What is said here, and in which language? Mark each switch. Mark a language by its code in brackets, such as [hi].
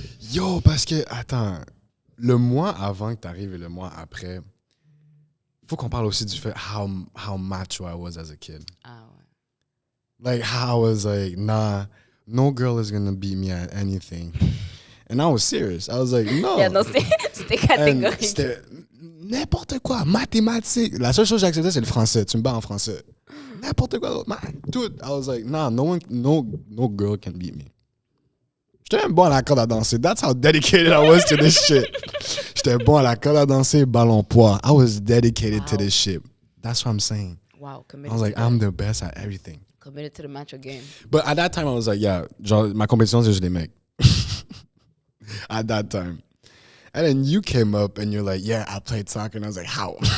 [fr] Yo, parce que, attends, le mois avant que t'arrives et le mois après, faut qu'on parle aussi du fait [en] how macho I was as a kid. [fr] Ah ouais. [en] Like, how I was like, nah, no girl is gonna beat me at anything. And I was serious. I was like, no. [fr] Yeah, non, c'était catégorique. C'était n'importe quoi, mathématiques. La seule chose que j'acceptais, c'est le français. Tu me bats en français. N'importe quoi d'autre, man. Tout. [en] I was like, nah, no girl can beat me. [fr] J'étais même bon à la corde à danser. [en] That's how dedicated I was to this shit. [fr] J'étais bon à la corde à danser, ballon poids. [en] I was dedicated to this shit. That's what I'm saying. Wow, I was like, I'm the best at everything. Committed to the macho game. But at that time, I was like, yeah, genre, [fr] ma compétition, c'est juste les mecs. [en] At that time. And then you came up and you're like, yeah, I played soccer. And I was like, how?